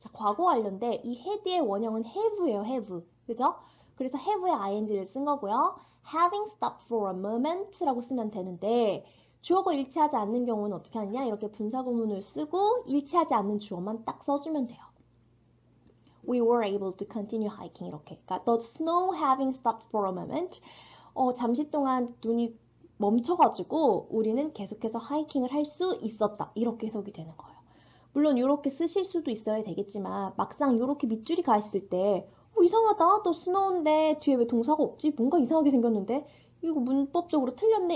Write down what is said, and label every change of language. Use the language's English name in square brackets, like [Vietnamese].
[Korean] 자, 과거 완료인데 이 had의 원형은 have예요. have. 그죠? 그래서 have에 ing를 쓴 거고요. [English] having stopped for a moment [Korean] 라고 쓰면 되는데 주어가 일치하지 않는 경우는 어떻게 하느냐? 이렇게 분사구문을 쓰고 일치하지 않는 주어만 딱 써주면 돼요. [English] We were able to continue hiking [Korean] 이렇게. 그러니까 [English] the snow having stopped for a moment. [Korean] 잠시 동안 눈이 멈춰가지고 우리는 계속해서 하이킹을 할 수 있었다. 이렇게 해석이 되는 거예요. 물론 이렇게 쓰실 수도 있어야 되겠지만 막상 이렇게 밑줄이 가 있을 때 이상하다. 또 스노우인데 뒤에 왜 동사가 없지? 뭔가 이상하게 생겼는데 이거 문법적으로 틀렸네.